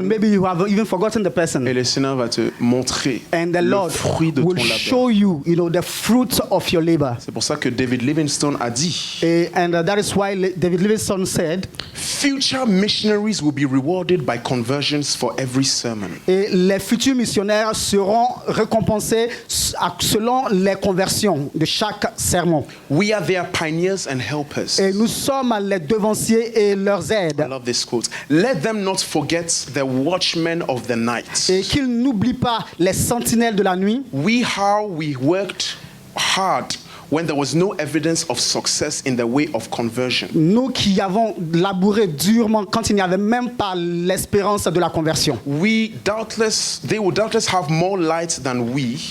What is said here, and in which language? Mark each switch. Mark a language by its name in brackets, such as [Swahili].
[English] And maybe you have even forgotten the person. [French] Et le Seigneur va te montrer le fruit de ton labeur. [English] Show you, the fruit of your labor. [French] C'est pour ça que David Livingstone a dit. [English] And that is why David Livingstone said, future missionaries will be rewarded by conversions for every sermon. [French] Et les futurs missionnaires seront récompensés selon les conversions de chaque sermon. [English] We are their pioneers and helpers. [French] Et nous sommes les devanciers et leurs aides. [English] I love this quote. Let them not forget the watchmen of the night. [French] Et qu'ils n'oublient pas les sentinelles de la nuit. [English] We worked hard when there was no evidence of success in the way of conversion. [French] Nous qui avons labouré durement quand il n'y avait même pas l'espérance de la conversion. [English] They will doubtless have more light than we.